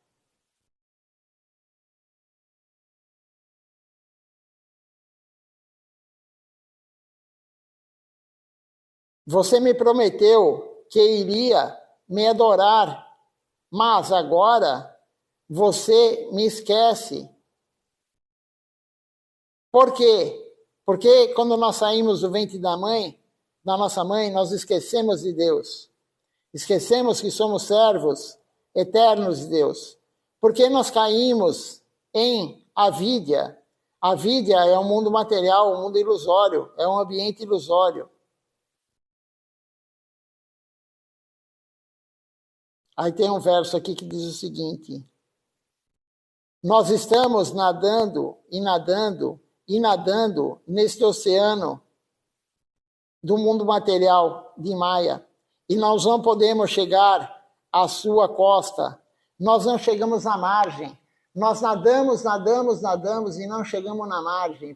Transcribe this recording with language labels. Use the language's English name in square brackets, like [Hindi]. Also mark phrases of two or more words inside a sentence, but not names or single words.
[Portuguese] Você me prometeu que iria me adorar, mas agora você me esquece. Por quê? Porque quando nós saímos do ventre da nossa mãe, nós esquecemos de Deus. Esquecemos que somos servos eternos de Deus. Porque nós caímos em avidya. Avidya é um mundo material, um mundo ilusório, é um ambiente ilusório. Aí tem um verso aqui que diz o seguinte: nós estamos nadando e nadando e nadando neste oceano do mundo material de Maya, e nós não podemos chegar à sua costa, nós não chegamos à margem, Nós nadamos, nadamos, nadamos e não chegamos na margem.